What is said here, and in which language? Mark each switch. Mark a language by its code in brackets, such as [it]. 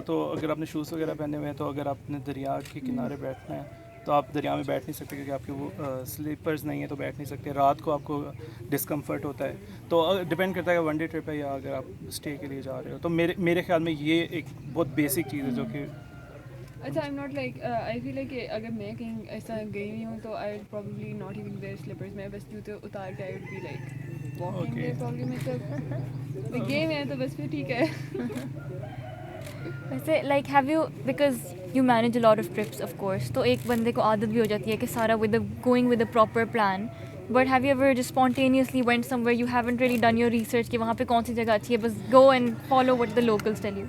[ur] تو اگر آپ نے شوز وغیرہ پہنے ہوئے ہیں تو اگر آپ نے دریا کے کنارے بیٹھنا ہے تو آپ دریا میں بیٹھ نہیں سکتے کیونکہ آپ کے وہ سلیپرز نہیں ہیں تو بیٹھ نہیں سکتے. رات کو آپ کو ڈسکمفرٹ ہوتا ہے. تو ڈپینڈ کرتا ہے کہ ون ڈے ٹرپ ہے یا اگر آپ اسٹے کے لیے جا رہے ہو. تو میرے خیال میں یہ ایک بہت بیسک چیز ہے جو کہ [en] اچھا, I'm not like I feel like [ur] کہ اگر میں کہیں ایسا گئی ہوئی ہوں تو [en] I would probably not even wear slippers. [ur] میں بس جوتے اتار کے [en] I would be like walking there probably. [ur] مطلب گئے ہوئے ہیں تو بس پھر ٹھیک ہے. [en] ویسے like have you, because you manage a lot of trips of course, [ur] تو ایک بندے کو عادت بھی ہو جاتی ہے کہ سارا [en] Going with a proper plan. But have you ever just spontaneously went somewhere you haven't really done your research [ur] کہ وہاں پہ کون سی جگہ اچھی ہے, [en] بس go and follow what the locals tell you?